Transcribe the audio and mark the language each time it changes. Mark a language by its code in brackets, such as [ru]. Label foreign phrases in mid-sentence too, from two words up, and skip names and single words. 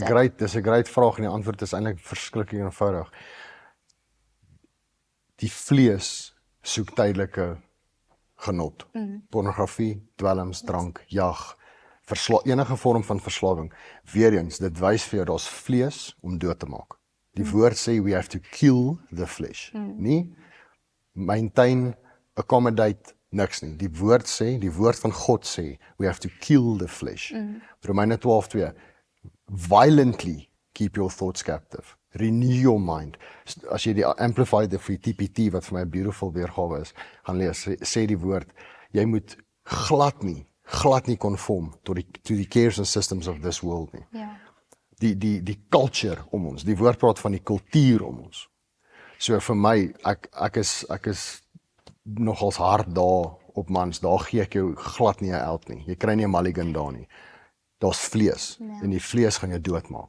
[af] Dis 'n great vraag en die antwoord is eintlik verskriklik eenvoudig. Die vlees soek tydelike genot. Pornografie, dwelms, drank, jag, enige vorm van verslawing. Weereens, dit wys vir jou daar's vlees om dood te maak. Die woord sê [en] we have to kill the flesh. Nie maintain, accommodate, [af] niks nie. Die woord van God sê [en] we have to kill the flesh. Romeine 12:2 violently keep your thoughts captive. Renew your mind. [af] As jy die Amplified of die TPT, wat vir my 'n beautiful weergawe is, gaan lees, sê die woord, jy moet glad nie [en] conform to the cares and systems of this world [af] nie. Ja. Die culture om ons, die woord praat van die kultuur om ons. So vir my, ek is nogals hard daar op mans, daar gee ek jou glad nie 'n eld nie. Jy kry nie 'n mulligan daar nie. Daar's vlees, en die vlees gaan jou doodmaak.